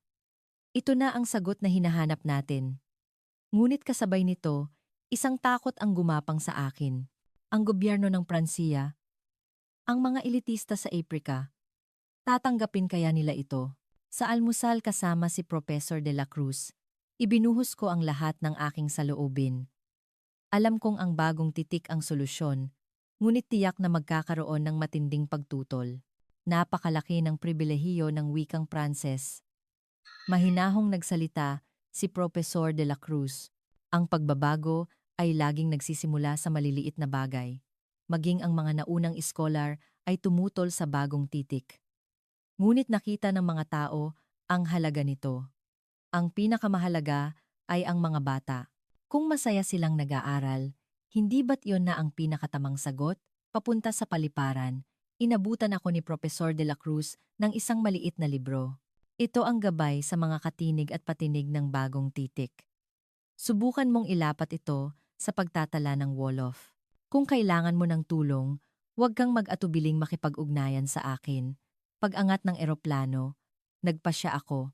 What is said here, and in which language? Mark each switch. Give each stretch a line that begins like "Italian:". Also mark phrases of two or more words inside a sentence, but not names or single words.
Filipino: Ito na ang sagot na hinahanap natin. Ngunit kasabay nito, isang takot ang gumapang sa akin. Ang gobyerno ng Pransiya, ang mga elitista sa Aprika, tatanggapin kaya nila ito? Sa almusal kasama si Professor de la Cruz, ibinuhos ko ang lahat ng aking saloobin. Alam kong ang bagong titik ang solusyon, ngunit tiyak na magkakaroon ng matinding pagtutol. Napakalaki ng pribilehiyo ng wikang Pranses. Mahinahong nagsalita si Professor de la Cruz. Ang pagbabago ay laging nagsisimula sa maliliit na bagay. Maging ang mga naunang iskolar ay tumutol sa bagong titik. Ngunit nakita ng mga tao ang halaga nito. Ang pinakamahalaga ay ang mga bata. Kung masaya silang nag-aaral, hindi ba't yon na ang pinakatamang sagot? Papunta sa paliparan, inabutan ako ni Professor de la Cruz ng isang maliit na libro. Ito ang gabay sa mga katinig at patinig ng bagong titik. Subukan mong ilapat ito sa pagtatala ng Wolof. Kung kailangan mo ng tulong, huwag kang mag-atubiling makipag-ugnayan sa akin. Pag-angat ng eroplano, nagpasya ako.